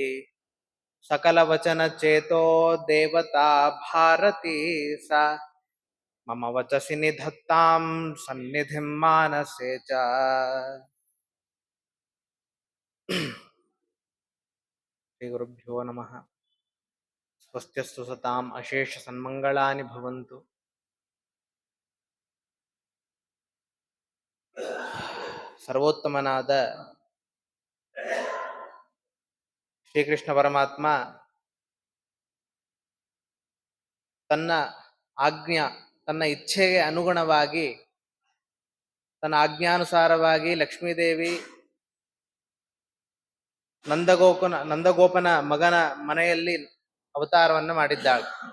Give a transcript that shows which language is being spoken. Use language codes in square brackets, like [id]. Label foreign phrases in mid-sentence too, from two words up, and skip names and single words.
[sa] सकलवचनचेतो देवता भारती सा मम वचसि निधत्तां सन्निधिं मानसे च। श्रीगुरुभ्यो नमः। स्वस्त्यस्तु सताम् अशेष सन्मङ्गलानि भवन्तु। [kn] ಸರ್ವೋತ್ತಮನಾದ ಶ್ರೀಕೃಷ್ಣ ಪರಮಾತ್ಮ ತನ್ನ ಇಚ್ಛೆಗೆ ಅನುಗುಣವಾಗಿ ತನ್ನ ಆಜ್ಞಾನುಸಾರವಾಗಿ ಲಕ್ಷ್ಮೀದೇವಿ ನಂದಗೋಪನ ಮಗನ ಮನೆಯಲ್ಲಿ ಅವತಾರವನ್ನು ಮಾಡಿದ್ದಾಳೆ.